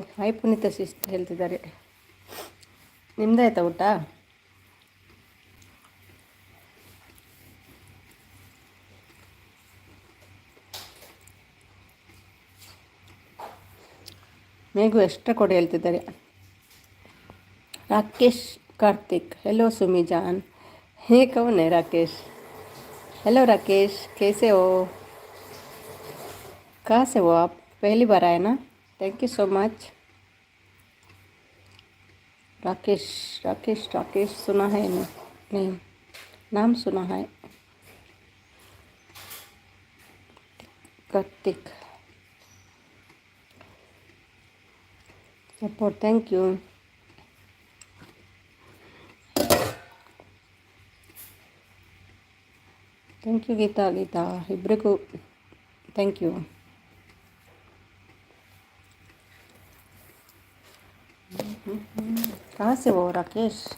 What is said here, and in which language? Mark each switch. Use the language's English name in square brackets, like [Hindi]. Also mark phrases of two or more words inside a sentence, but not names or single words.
[Kannada] ಹಾಯ್ ಪುನೀತ ಸಿಸ್ಟರ್ ಹೇಳ್ತಿದ್ದಾರೆ. ನಿಮ್ಮದಾಯ್ತಾ ಊಟ? ಮೇಘು ಎಕ್ಸ್ಟ್ರಾ ಕೊಡಿ ಹೇಳ್ತಿದ್ದಾರೆ. [Hindi] राकेश कार्तिक, हेलो सुमी जान. ये कौन है राकेश? हेलो राकेश, कैसे हो? कहाँ से हो आप? पहली बार आए ना? [English] Thank you so much. [Hindi] राकेश राकेश राकेश सुना है नहीं, नाम सुना है। कार्तिक सपोर्ट, [English] Thank you. Thank you ಗೀತಾ ಇಬ್ಬರಿಗೂ Thank you. [Hindi] कहाँ से वो राकेश?